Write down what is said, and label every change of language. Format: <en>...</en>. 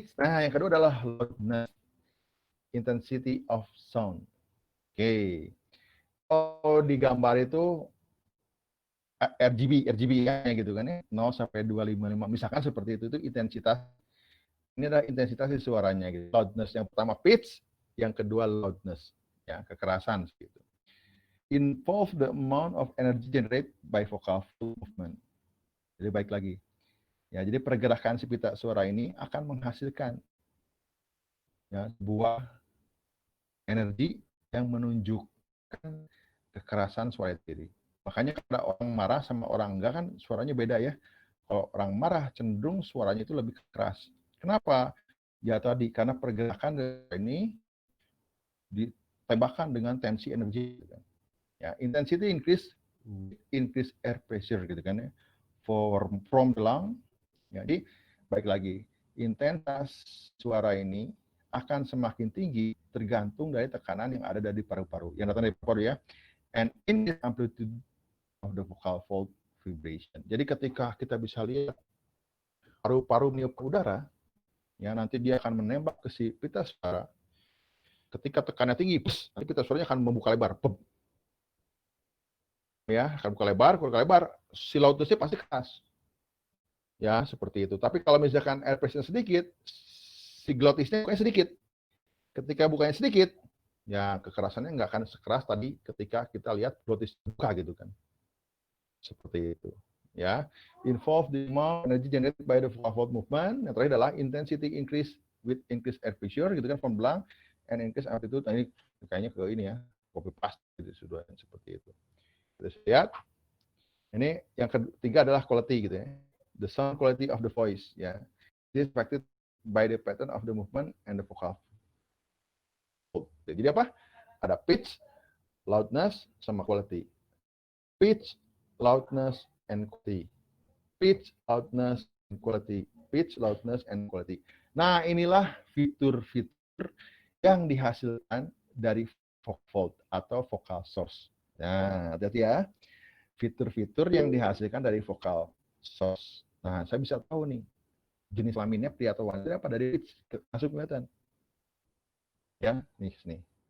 <id>Nah, yang kedua adalah loudness,</id> <en>intensity of sound.</en> <id>Oke. Oh, di gambar itu RGB ya gitu kan ya, 0 sampai 255. Misalkan seperti itu intensitas. Ini adalah intensitas di suaranya gitu. Loudness yang pertama pitch, yang kedua loudness, ya, kekerasan gitu.</id> <en>Involve the amount of energy generated by vocal movement.</en> <id>Jadi baik lagi. Ya, jadi pergerakan si pita suara ini akan menghasilkan ya, sebuah energi yang menunjukkan kekerasan suara itu. Makanya kalau orang marah sama orang enggak kan suaranya beda ya. Kalau orang marah cenderung suaranya itu lebih keras. Kenapa? Ya tadi karena pergerakan ini ditembakkan dengan tensi energi.</id> <en>Ya, intensity increase air pressure gitu kan ya. From the lung.</en> <id>Ya, jadi baik lagi, intensitas suara ini akan semakin tinggi tergantung dari tekanan yang ada dari paru-paru. Yang datang dari paru ya.</id> <en>And in the amplitude of the vocal fold vibration.</en> <id>Jadi ketika kita bisa lihat paru-paru meniup udara, ya nanti dia akan menembak ke si pita suara. Ketika tekanannya tinggi, nanti pita suaranya akan membuka lebar. Ya, akan buka lebar, si loudness-nya pasti keras. Ya, seperti itu. Tapi kalau misalkan</id> <en>air pressure</en> <id>sedikit, si glottisnya bukanya sedikit. Ketika bukanya sedikit, ya kekerasannya nggak akan sekeras tadi ketika kita lihat glottis buka gitu kan. Seperti itu.</id> <en>Ya, involve the amount energy generated by the vocal fold movement.</en> <id>Yang terakhir adalah</id> <en>intensity increase with increased air pressure</en> <id>gitu kan,</id> <en>from belang and increase amplitude.</en> <id>Nah, ini kayaknya ke ini ya, copy paste gitu sudah seperti itu. Kita lihat. Ini yang ketiga adalah quality gitu ya.</id> <en>The sound quality of the voice ya. This is affected by the pattern of the movement and the vocal fold.</en> <id>Jadi apa?</id> <en>Ada pitch, loudness, sama quality. Pitch, loudness, and quality. Pitch, loudness, and quality. Pitch, loudness, and quality.</en> <id>Nah, inilah fitur-fitur yang dihasilkan dari vocal fold atau vocal source. Nah, hati-hati ya. Fitur-fitur yang dihasilkan dari vocal source. Nah, saya bisa tahu nih, jenis kelaminnya pria atau wanita apa dari pitch. Langsung kelihatan. Ya, nih.</id>